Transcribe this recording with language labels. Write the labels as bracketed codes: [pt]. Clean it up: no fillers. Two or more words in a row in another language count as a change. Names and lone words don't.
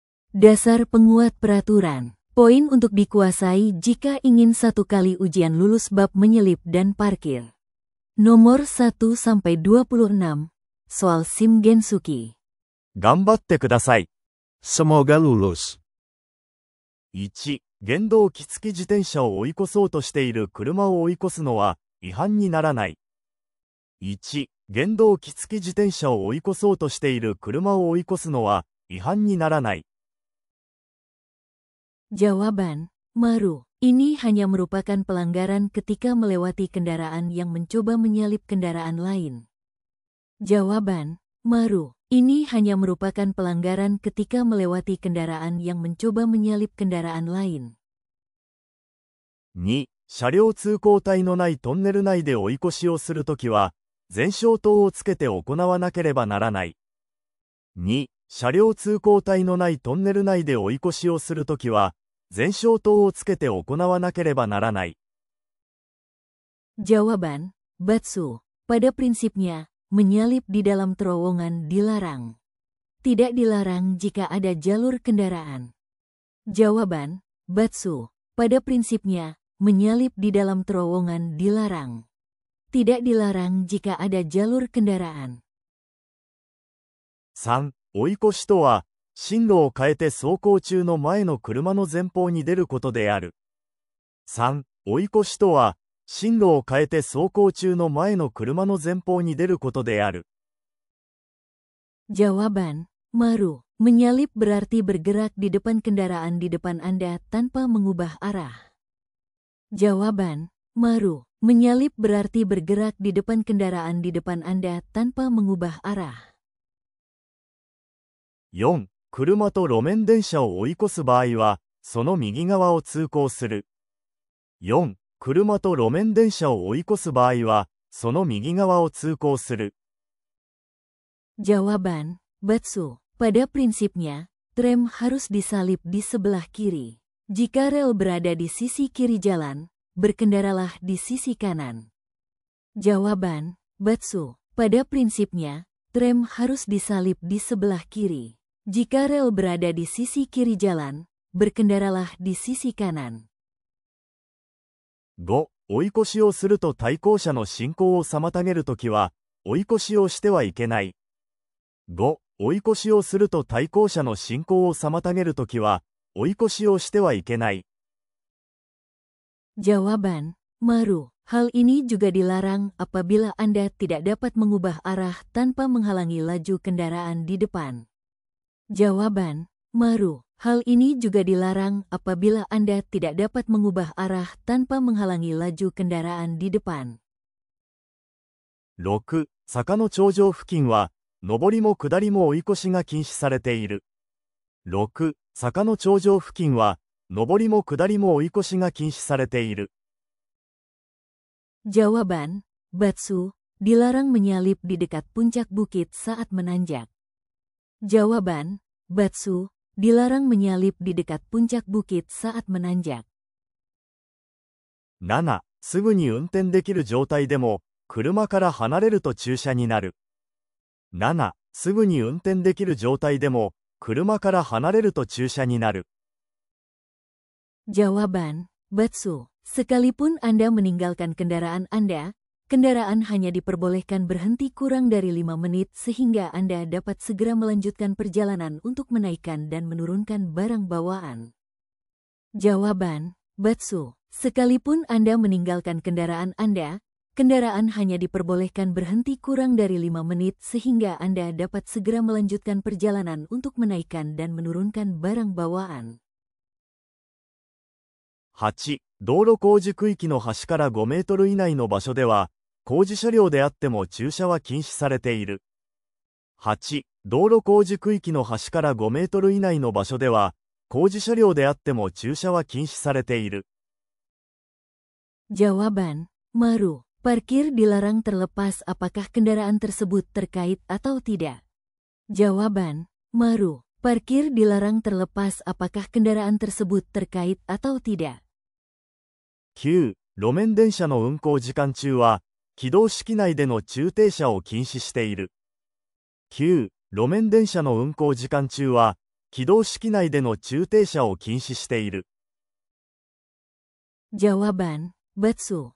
[id] Dasar penguat peraturan. Poin untuk dikuasai jika ingin 1 kali ujian lulus bab menyelip dan parkir. Nomor 1-26. Soal SIM Gensuki. [ja] 頑張ってください。 [id] Semoga lulus. [ja] 1、原動機付き自転車を追い越そうとしている車を追い越すのは違反にならない。1、原動機付き自転車を追い越そうとしている車を追い越すのは違反にならない。 [id] Jawaban, Maru. Ini hanya merupakan pelanggaran ketika melewati kendaraan yang mencoba menyalip kendaraan lain. Jawaban, Maru. Ini hanya merupakan pelanggaran ketika melewati kendaraan yang mencoba menyalip kendaraan lain. [ja] 2、車両通行帯のないトンネル内で追い越しをするときは、前照灯をつけて行わなければならない。2、車両通行帯のないトンネル内で追い越しをするときは、前照灯をつけて行わなければならない。 [id] Jawaban, Batsu. Pada prinsipnya, menyalip di dalam terowongan dilarang. Tidak dilarang jika ada jalur kendaraan. Jawaban, Batsu. Pada prinsipnya, menyalip di dalam terowongan dilarang. Tidak dilarang jika ada jalur kendaraan. [ja] 3、追い越しとは、進路を変えて走行中の前の車の前方に出ることである。3、追い越しとは、進路を変えて走行中の前の車の前方に出ることである。 [id] Jawaban, Maru. Menyalip berarti bergerak di depan kendaraan di depan Anda tanpa mengubah arah. Jawaban, Maru. Menyalip berarti bergerak di depan kendaraan di depan Anda tanpa mengubah arah. [ja] 4、車と路面電車を追い越す場合は、その右側を通行する。4、車と路面電車を追い越す場合は、その右側を通行する。 [id] Jawaban, Batsu. Pada prinsipnya, tram harus disalip di sebelah kiri. Jika rel berada di sisi kiri jalan, berkendaralah di sisi kanan. Jawaban, Batsu. Pada prinsipnya, tram harus disalip di sebelah kiri. Jika rel berada di sisi kiri jalan, berkendaralah di sisi kanan. [ja] 5、追い越しをすると対向車の進行を妨げるときは、追い越しをしてはいけない。5、追い越しをすると対向車の進行を妨げるときは、追い越しをしてはいけない。 [id] Jawaban, Maru. Hal ini juga dilarang apabila Anda tidak dapat mengubah arah tanpa menghalangi laju kendaraan di depan. Jawaban, Maru. Hal ini juga dilarang apabila Anda tidak dapat mengubah arah tanpa menghalangi laju kendaraan di depan. [ja] 6、坂の頂上付近は、上りも下りも追い越しが禁止されている。6、坂の頂上付近は、上りも下りも追い越しが禁止されている。 [id] Jawaban, Batsu. Dilarang menyalip di dekat puncak bukit saat menanjak. Jawaban, Batsu. Dilarang menyalip di dekat puncak bukit saat menanjak. [ja] 7、すぐに運転できる状態でも、車から離れると駐車になる。7、すぐに運転できる状態でも、車から離れると駐車になる。 [id] Jawaban, Batsu. Sekalipun Anda meninggalkan kendaraan Anda, kendaraan hanya diperbolehkan berhenti kurang dari 5 menit sehingga Anda dapat segera melanjutkan perjalanan untuk menaikkan dan menurunkan barang bawaan. Jawaban, Batsu. Sekalipun Anda meninggalkan kendaraan Anda, kendaraan hanya diperbolehkan berhenti kurang dari 5 menit sehingga Anda dapat segera melanjutkan perjalanan untuk menaikkan dan menurunkan barang bawaan. [ja] 8、道路工事区域の端から5メートル以内の場所では、工事車両であっても駐車は禁止されている。8、道路工事区域の端から5メートル以内の場所では、工事車両であっても駐車は禁止されている。 [id] Jawaban, Maru. Parkir dilarang terlepas apakah kendaraan tersebut terkait atau tidak. Jawaban, Maru. Parkir dilarang terlepas apakah kendaraan tersebut terkait atau tidak. [ja] 9、路面電車の運行時間中は、軌道式内での駐停車を禁止している。9、路面電車の運行時間中は、 軌道式内での駐停車を禁止している。 [id] Jawaban, Batsu.